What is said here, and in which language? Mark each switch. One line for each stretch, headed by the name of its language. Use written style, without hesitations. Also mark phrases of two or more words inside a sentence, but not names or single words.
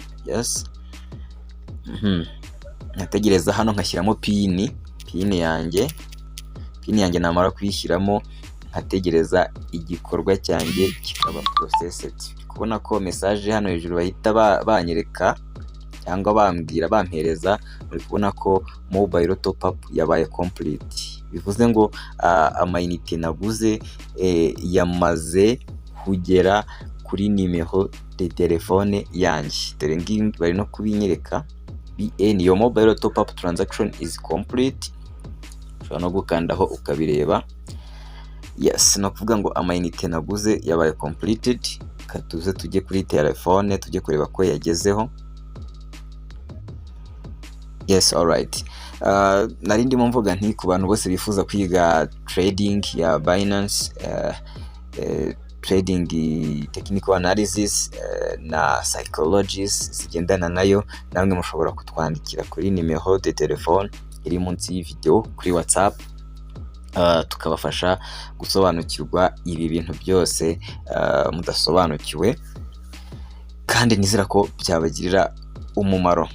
Kinyarwanda: Yes, nkategereza hano nkashyiramo pin yanjye namara kuyishyiramo nkategereza igikorwa cyanjye kikaba processed. Kubona ko message hano hejuru bahita banyereka cyangwa bampereza, muri kubona ko
English: mobile top up
Kinyarwanda: yabaye complete, bivuze ngo amayinite naguze yamaze kugera kuri
French: nimero de telefone
Kinyarwanda: yanjye. Dore ngiyi bari no kubinyereka,
English: BN your mobile top up transaction is complete.
Kinyarwanda: Ushobora no gukandaho ukabireba. Yes, no kuvuga ngo amayinite naguze yabaye completed. Katuze tujye kuri telefone tujye kureba ko yagezeho.
English: Yes, alright.
Kinyarwanda: Nari ndimo mvuga nti ku bantu bose bifuza kwiga trading ya Binance,
English: trading technical analysis
Kinyarwanda: na psychologies zigendana nayo, namwe mushobora kutwandikira kuri
French: nimero de telefone
Kinyarwanda: iri munsi y'video kuri WhatsApp, tukabafasha gusobanukirwa ibi bintu byose mudasobanukiwe, kandi nizera ko byabagirira umumaro.